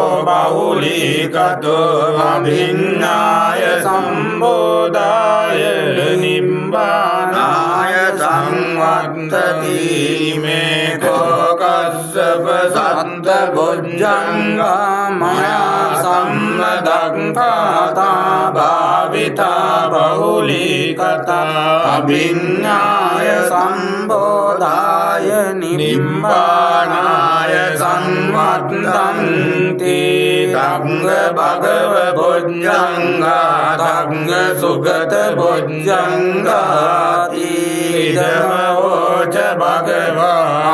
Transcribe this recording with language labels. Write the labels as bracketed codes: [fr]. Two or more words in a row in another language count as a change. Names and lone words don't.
[pi] බහුලී කතෝ අභිඤ්ඤාය සම්බෝධාය නිබ්බානාය සංවත්තති මේ කෝකස්සප සත්ත බොජ්ජංගා මයා සම්මදක්ඛාතා භාවිතා බහුලී කතා අභිඤ්ඤාය සම්බෝධාය නිබ්බානාය සංවත්තන්ති ධම්ම භගව බොජ්ජංගා ධම්ම සුගත බොජ්ජංගාති ඉදම ඕච භගවා